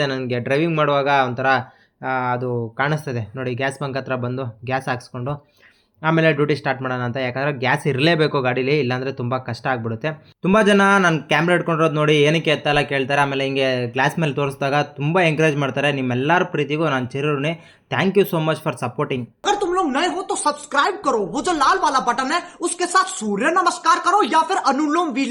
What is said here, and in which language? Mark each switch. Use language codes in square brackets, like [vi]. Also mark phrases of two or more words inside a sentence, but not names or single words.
[kn] ನನಗೆ ಡ್ರೈವಿಂಗ್ ಮಾಡುವಾಗ ಒಂಥರ ಅದು ಕಾಣಿಸ್ತದೆ ನೋಡಿ. [en] gas bunk [kn] ಹತ್ರ ಬಂದು ಗ್ಯಾಸ್ ಹಾಕ್ಸ್ಕೊಂಡು ಆಮೇಲೆ [en] duty start [kn] ಮಾಡೋಣ ಅಂತ, ಯಾಕಂದರೆ ಗ್ಯಾಸ್ ಇರಲೇಬೇಕು ಗಾಡೀಲಿ, ಇಲ್ಲಾಂದರೆ ತುಂಬ ಕಷ್ಟ ಆಗಿಬಿಡುತ್ತೆ. ತುಂಬ ಜನ ನಾನು ಕ್ಯಾಮ್ರಾ ಇಟ್ಕೊಂಡಿರೋದು ನೋಡಿ ಏನಕ್ಕೆ ಎತ್ತಲ್ಲ ಕೇಳ್ತಾರೆ, ಆಮೇಲೆ ಹಿಂಗೆ ಗ್ಲಾಸ್ ಮೇಲೆ ತೋರಿಸಿದಾಗ ತುಂಬ ಎಂಕರೇಜ್ ಮಾಡ್ತಾರೆ. ನಿಮ್ಮೆಲ್ಲರ ಪ್ರೀತಿಗೂ ನಾನು ಚಿರಋಣಿ. [en] thank you so much for supporting. [hi] अगर तुम लोग नए हो तो सब्सक्राइब करो, वो जो लाल वाला बटन है उसके साथ सूर्य नमस्कार करो या फिर अनुलोम विलोम